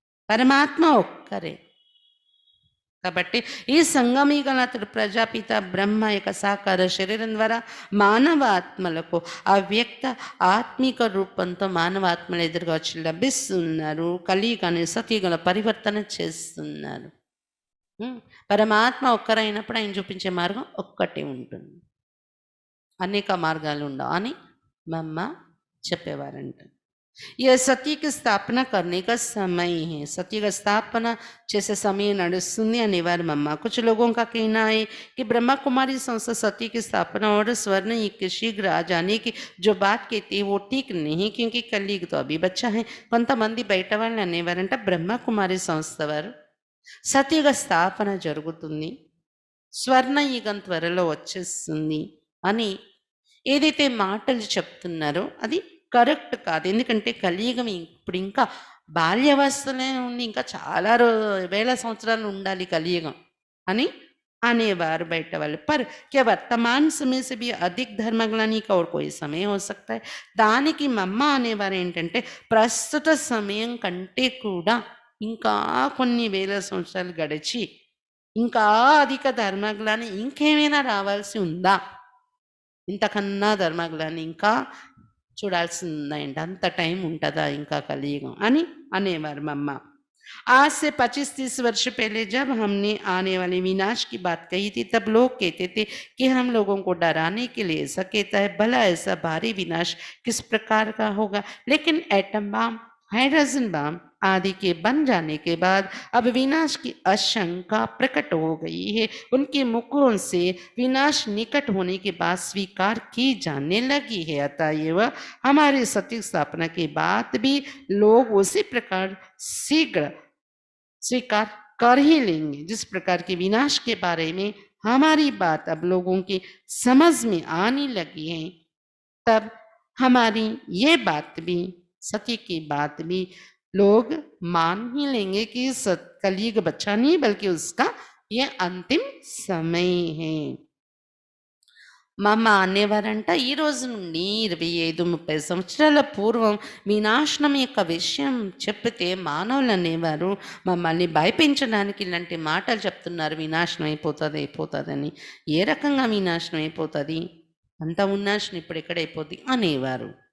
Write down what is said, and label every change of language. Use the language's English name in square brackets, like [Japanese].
[Telugu] పరమాత్మ ఒక్కరే. కాబట్టి ఈ సంగమీగల ప్రజాపిత బ్రహ్మ యొక్క సాకార శరీరం ద్వారా మానవాత్మలకు అవ్యక్త ఆత్మిక రూపంతో మానవాత్మలు ఎదురుగా వచ్చి లభిస్తున్నారు. కలియుగాన్ని సత్యుగల పరివర్తన చేస్తున్నారు. పరమాత్మ ఒక్కరైనప్పుడు ఆయన చూపించే మార్గం ఒక్కటే ఉంటుంది, అనేక మార్గాలు ఉండవు అని మమ్మ చెప్పేవారంట. [Hindi] यह सत्य की स्थापना करने का समय है. सत्य का स्थापना जैसे समय [Telugu] नడుస్తుంది అనేవారు మమ్మ. [Hindi] कुछ लोगों का कहना है कि ब्रह्मा कुमारी संस्था सत्य की स्थापना और स्वर्ण के शीघ्र आ जाने की जो बात कहती है वो ठीक नहीं, क्योंकि कलयुग तो अभी बच्चा है. [Telugu] కొంతమంది బయట వాళ్ళు అనేవారంట బ్రహ్మ కుమారి సంస్థ వారు సత్యుగ స్థాపన జరుగుతుంది, స్వర్ణయుగం త్వరలో వచ్చేస్తుంది అని ఏదైతే మాటలు చెప్తున్నారో అది కరెక్ట్ కాదు. ఎందుకంటే కలియుగం ఇప్పుడు ఇంకా బాల్యావస్థలే ఉంది, ఇంకా చాలా వేల సంవత్సరాలు ఉండాలి కలియుగం అని అనేవారు బయట వాళ్ళు. [Hindi] पर क्या वर्तमान समय से भी अधिक ధర్మగ్లాని का और कोई समय हो सकता है? [Telugu] దానికి మమ్మ అనేవారు ఏంటంటే, ప్రస్తుత సమయం కంటే కూడా ఇంకా కొన్ని వేల సంవత్సరాలు గడిచి, ఇంకా అధిక ధర్మగ్లాని ఇంకేమైనా రావాల్సి ఉందా? ఇంతకన్నా ధర్మగ్లాని ఇంకా చూడాల్సిందా ఏంటి? అంత టైం ఉంటదా ఇంకా కలియుగం అని అనేవారు మమ్మ. [Hindi] आज से 25-30 वर्ष पहले जब हमने आने वाले विनाश की बात कही थी, तब लोग कहते थे कि हम लोगों को डराने के लिए ऐसा कहता है, भला ऐसा भारी विनाश किस प्रकार का होगा? लेकिन एटम बम, हाइड्रोजन बम आदि के बन जाने के बाद अब विनाश की आशंका प्रकट हो गई है। उनके मुखों से विनाश निकट होने के बाद स्वीकार की जाने लगी है। अतएव हमारी सत्य स्थापना के बाद भी लोग उसी प्रकार शीघ्र स्वीकार कर ही लेंगे जिस प्रकार के विनाश के बारे में हमारी बात अब लोगों की समझ में आने लगी है। तब हमारी ये बात भी, सत्य की बात भी लोग मान ही लेंगे कि कलयुग बच्चा नहीं बल्कि उसका ये अंतिम समय है। [Telugu] మమ్మ అనేవారంట, ఈ రోజు నుండి 25-30 సంవత్సరాల పూర్వం వినాశనం యొక్క విషయం చెప్పితే మానవులు అనేవారు మమ్మల్ని భయపించడానికి ఇలాంటి మాటలు చెప్తున్నారు, వినాశనం అయిపోతుంది అయిపోతుందని. ఏ రకంగా వినాశనం అయిపోతుంది? అంత వినాశనం ఇప్పుడు ఎక్కడైపోద్ది అనేవారు.